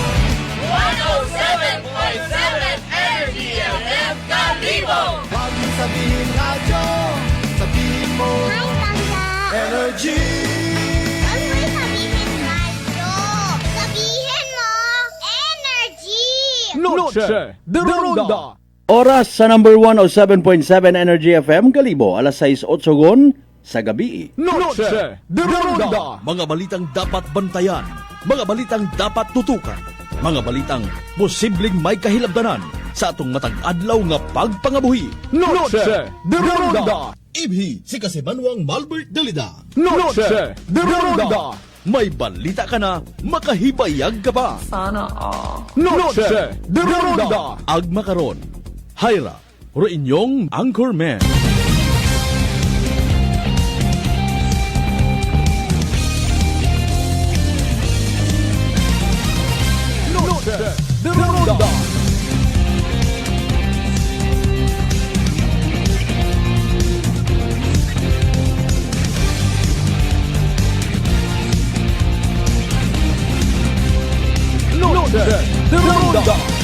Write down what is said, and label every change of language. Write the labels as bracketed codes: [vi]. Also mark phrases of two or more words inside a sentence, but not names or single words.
[tl] 107.7 Energy FM Kalibo. Huwag mong sabihin radyo, sabihin mo Hi, Tangga. Energy. Huwag mo sabihin radyo. Sabihin mo, energy. Noche de Ronda. [akl] Oras sa number 107.7 Energy FM Kalibo, alas 6:08 sa gabi. Noche de Ronda. [tl] Mga balitang dapat bantayan, mga balitang dapat tutukan, [akl] mga balitang posibleng may kahilabdanan sa atong matag adlaw nga pagpangabuhi. Noche de Ronda. Ibhi si Kasimanwang Malbert Dalida. Noche de Ronda. May balita ka na, makahibayag ka pa. Noche de Ronda. Agma karon, Hyra, ro inyong Anchorman. Noche de Ronda. Noche de Ronda.